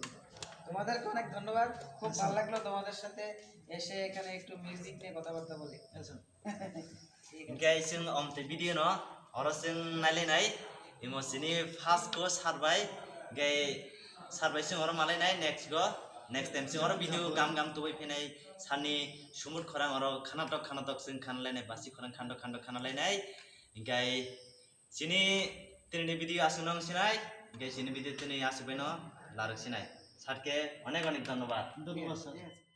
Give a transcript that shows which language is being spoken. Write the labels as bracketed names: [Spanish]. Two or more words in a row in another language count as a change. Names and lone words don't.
[Bangla] তোমাদেরকে অনেক ধন্যবাদ, খুব ভালো লাগলো তোমাদের সাথে এসে এখানে একটু মিউজিক নিয়ে কথাবার্তা বলে। [Bodo] गाइसिं अमते भिडिअ न हरसिं नायलायनाय इमोसिनि फार्स्टखौ सारबाय गे सारबाय सिङाव मालायनाय [English] next time [Bodo] सिङाव भिडिअ गाम तुबै फैनाय सानि सुमुद खरां अर खानातक जों खानलायनाय बासि खरां खान्द खानालायनाय गाय सिनि तिनि भिडिअ आसुनং सिनाय गाय सिनि भिडिअ तिनि आसुबाय न लारक सिनाय सारके अनेक धन्यवाद [Bangla] ধন্যবাদ স্যার।